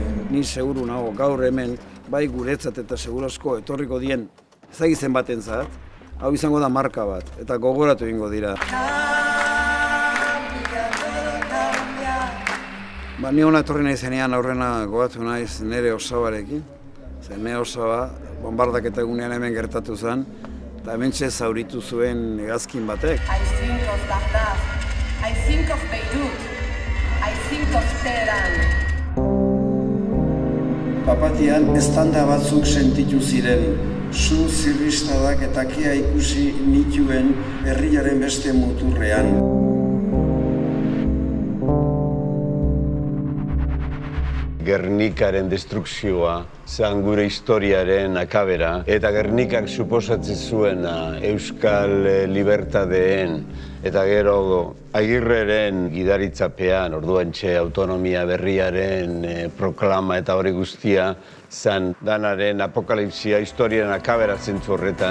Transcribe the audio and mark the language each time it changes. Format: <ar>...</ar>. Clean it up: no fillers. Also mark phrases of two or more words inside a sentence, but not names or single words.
<eu>Ni seguru nago gaur hemen, bai guretzat eta segurazko etorriko dien ezagizen batentzat, hau izango da marka bat, eta gogoratu egingo dira. Ni hona etorri nahi zenean aurrena gogatu naiz nire osabarekin. Nire osaba, bombardaketa egunean hemen gertatu zen, eta hementxe zauritu zuen hegazkin batek.</eu> <en>I think of Baghdad, I think of Beirut, I think of Teheran.</en> <eu>Papatian eztanda batzuk sentitu ziren, su zirristadak eta kea ikusi nituen herriaren beste muturrean. Gernikaren destrukzioa zen gure historiaren akabera, eta Gernikak suposatzen zuena Euskal Libertadeen eta gero Agirreren gidaritzapean, orduantxe autonomia berriaren proklama eta hori guztia, zen danaren apokalipsia historiaren akabera zentzu horretan.</eu>